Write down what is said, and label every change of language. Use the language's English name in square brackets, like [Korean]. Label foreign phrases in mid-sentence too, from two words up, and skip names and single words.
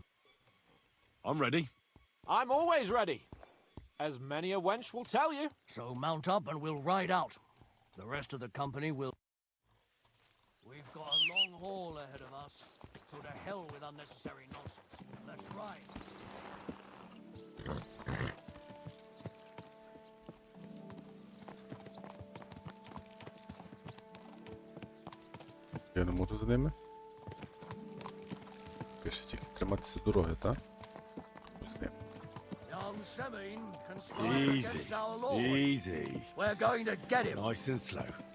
[English] I'm ready. I'm always ready. As many a wench will tell you. So mount up and we'll ride out. The rest of the company will... We've got a long haul ahead of us, so to hell with unnecessary nonsense. Let's ride. [Ukrainian] Я не можу за ними. Пише тільки триматися дороги, так? Ось ним. [English] Easy. Easy. We're going to get him. Nice and slow.